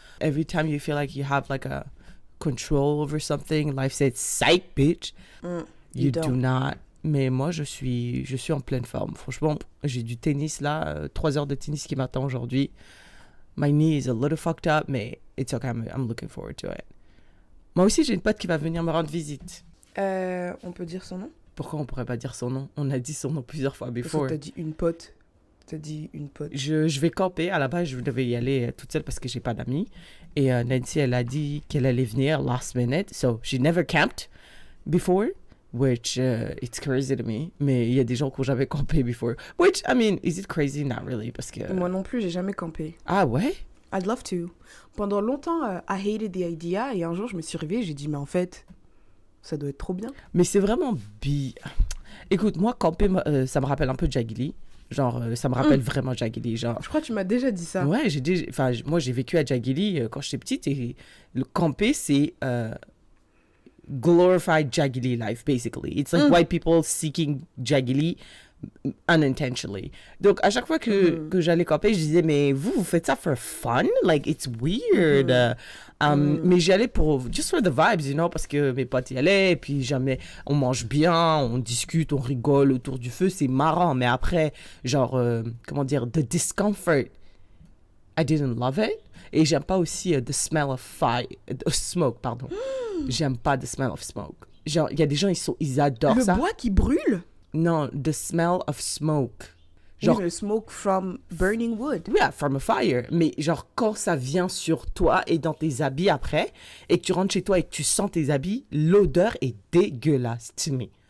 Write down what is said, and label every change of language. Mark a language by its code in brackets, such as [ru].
[en] Every time you feel like you have like a control over something, life says, psych, bitch. You do not. [fr] Mais moi, je suis en pleine forme. Franchement, j'ai du tennis là, 3 heures de tennis qui m'attend aujourd'hui. [en] My knee is a little fucked up, mais it's okay, I'm looking forward to it. [fr] Moi aussi, j'ai une pote qui va venir me rendre visite. On peut dire son nom? Pourquoi on pourrait pas dire son nom? On a dit son nom plusieurs fois before. Parce que t'as dit une pote. Je vais camper. À la base, je devais y aller toute seule parce que j'ai pas d'amis. Et Nancy, elle a dit qu'elle allait venir [en] last minute. So, she never camped before, which it's crazy to me. [fr] Mais il y a des gens qui ont jamais campé [en] before. Which, I mean, is it crazy? Not really, [fr] parce que... Moi non plus, j'ai jamais campé. Ah ouais? [en] I'd love to. [fr] Pendant longtemps, [en] I hated the idea. [fr] Et un jour, je me suis réveillée, j'ai dit, mais en fait, ça doit être trop bien. Mais c'est vraiment Écoute, moi, camper, ça me rappelle un peu Jaggili. Genre, ça me rappelle vraiment Jaggili. Genre... Je crois que tu m'as déjà dit ça. Ouais, moi, j'ai vécu à Jaggili quand j'étais petite. Et le camper, c'est [en] glorified Jaggili life, basically. It's like white people seeking Jaggili unintentionally. [fr] Donc, à chaque fois que j'allais camper, je disais, mais vous faites ça [en] for fun? Like, it's weird. [fr] Mais j'y allais [en] just for the vibes, you know, [fr] parce que mes potes y allaient, et puis jamais, on mange bien, on discute, on rigole autour du feu, c'est marrant. Mais après, genre, comment dire, [en] the discomfort, I didn't love it. [fr] Et j'aime pas aussi [en] the smell of smoke, [fr] pardon. J'aime pas [en] the smell of smoke. [fr] Genre, il y a des gens, ils adorent ça. Le bois qui brûle? [en] Non, the smell of smoke. [fr] Genre, oui, le [en] smoke from burning wood. Yeah, from a fire. [fr] Mais genre, quand ça vient sur toi et dans tes habits après, et que tu rentres chez toi et que tu sens tes habits, l'odeur est dégueulasse, [en] to me